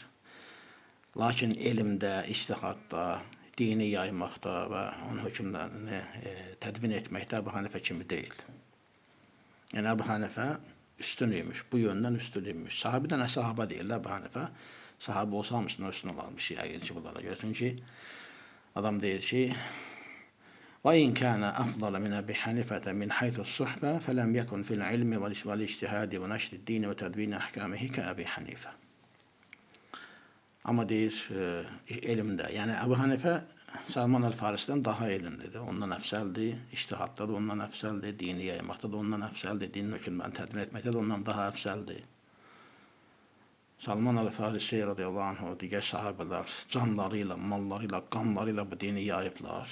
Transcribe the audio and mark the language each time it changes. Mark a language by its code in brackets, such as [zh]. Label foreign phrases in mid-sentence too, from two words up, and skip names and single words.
[az] Lakin elmdə, ictihadda, dini yaymaqda və onun hökmlərini tədvin etməkdə Əbu Hanifə kimi deyil. Yəni Əbu Hanifə üstün imiş, bu yöndən üstün imiş. Sahabədən əsahaba deyil Əbu Hanifə. Sahabə olsa hamısından üstün olarmış yəqin ki, bunlara görə. Çünki adam deyir ki, [ar] وإن كان أفضل من أبي حنيفة من حيث الصحبة فلم يكن في العلم والاجتهاد ونشر الدين وتدوين أحكامه كأبي حنيفة. [az] Ama deyir elmdə, yəni Əbu Hanifə Salman el-Farisdən daha elmlidir. Ondan əfsəldir, ictihadda da ondan əfsəldir, dini yaymaqda da ondan əfsəldir, dinin hökmlərini tədbir etməkdə də ondan daha əfsəldir. Salman el-Farisi [ar] رضي الله عنه, [az] o digər sahabələr canları ilə, malları ilə, qanları ilə bu dini yayıblar.